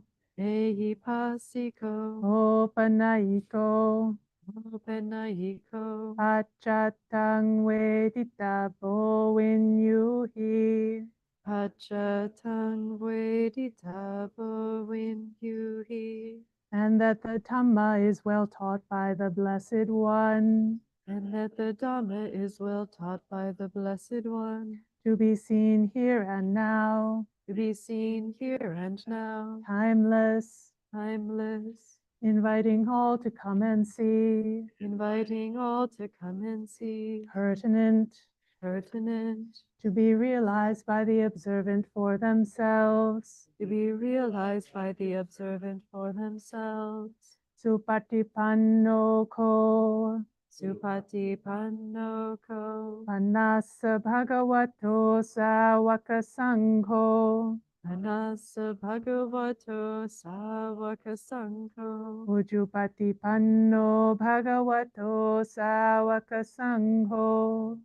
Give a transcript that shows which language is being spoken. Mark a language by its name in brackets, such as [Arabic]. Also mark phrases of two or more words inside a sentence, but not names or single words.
[Pali] Ehipasiko, opanayiko, Openayiko, achatang veditabo vinyuhi, Pachatang Veditabo Vinyuhi, [English] and that the Dhamma is well taught by the Blessed One, and that the Dhamma is well taught by the Blessed One, to be seen here and now, to be seen here and now, timeless, timeless, inviting all to come and see, inviting all to come and see, pertinent, pertinent, to be realized by the observant for themselves, to be realized by the observant for themselves. [Pali] supatipanno ko, Supatipannoko, panassa bhagavato sāvaka sangho, Anasa Bhagavato Savaka Sangho, ujupatipanno bhagavato sāvaka sangho,